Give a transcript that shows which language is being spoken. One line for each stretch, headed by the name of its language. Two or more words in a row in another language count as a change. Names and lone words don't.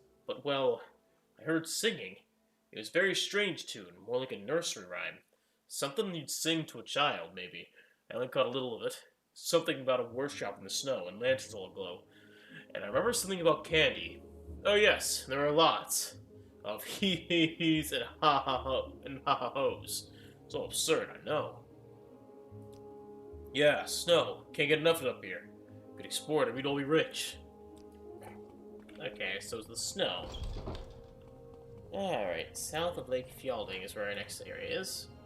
English: But, well, I heard singing. It was a very strange tune, more like a nursery rhyme. Something you'd sing to a child, maybe. I only caught a little of it. Something about a workshop in the snow and lanterns all aglow. And I remember something about candy. Oh yes, there are lots of hee-hee-hees and ha-ha-ho-hos. It's all absurd, I know. Yeah, snow. Can't get enough of it up here. Could explore it and we'd all be rich. Okay, so it's the snow. Alright, south of Lake Fjelding is where our next area is.